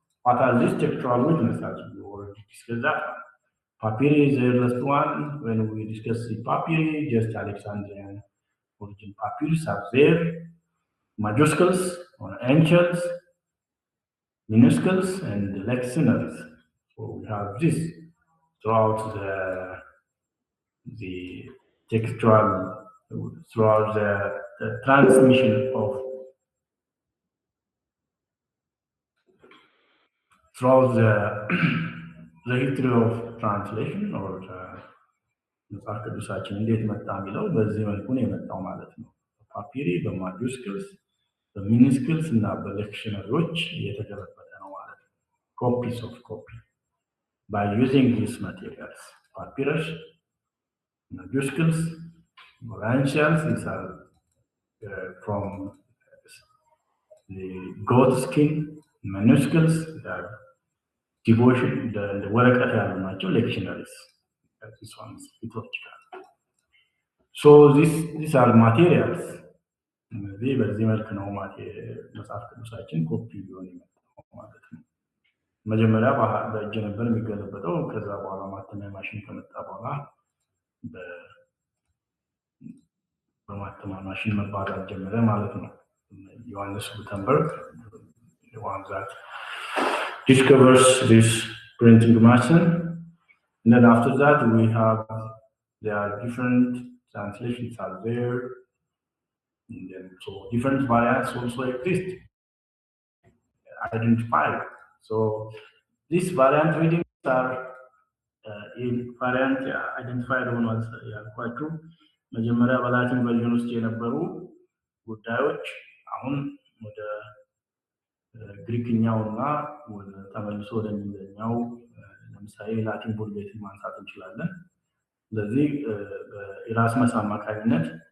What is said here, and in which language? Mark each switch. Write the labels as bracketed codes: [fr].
[en] What are these textual witnesses? We already discussed that one. Papyri is the earliest one. When we discuss the papyri, just Alexandrian origin papyrus are there. Majuscules or ancients. minuscules and lectionaries. So we have this throughout the textual, throughout the transmission of, throughout the history of translation or [am] መጽሐፍ ቅዱሳችን እንዴት መጣ የሚለው በዚህ መልኩ ነው የመጣው ማለት ነው። ፓፒሪ በማጁስክልስ በሚኒስክልስ እና በሌክሽነሪዎች እየተገለበጠ ነው ማለት ነው። ኮፒስ ኦፍ ኮፒ [en] by using these materials. Papyrus, majuscules, morantials, these are from the goat skin, minuscules, the devotion, the work at the lectionaries. This one is liturgical. So these are materials. [am] በዚህ መልክ ነው መጽሐፍ ቅዱሳችን ኮፒ ሊሆን የመጣው ማለት ነው። መጀመሪያ በእጅ ነበር የሚገለበጠው። ከዛ በኋላ ማተሚያ ማሽን ከመጣ በኋላ በማተሚያ ማሽን መባዛት ጀመረ ማለት ነው። ዮሐንስ ጉተንበርግ [en] the one that discovers this printing machine. And then after that there are different translations are there. And then so different variants also exist, identified. So these variant readings are in variant identified [am] ሆኗል ያልኳችሁ መጀመሪያ በላቲን ቨርዥን ውስጥ የነበሩ ጉዳዮች አሁን ወደ ግሪክኛውና ወደ ተመልሶ ወደ እንግሊዝኛው ለምሳሌ ላቲን ቡልጌትን ማንሳት እንችላለን። ስለዚህ በኢራስመስ አማካኝነት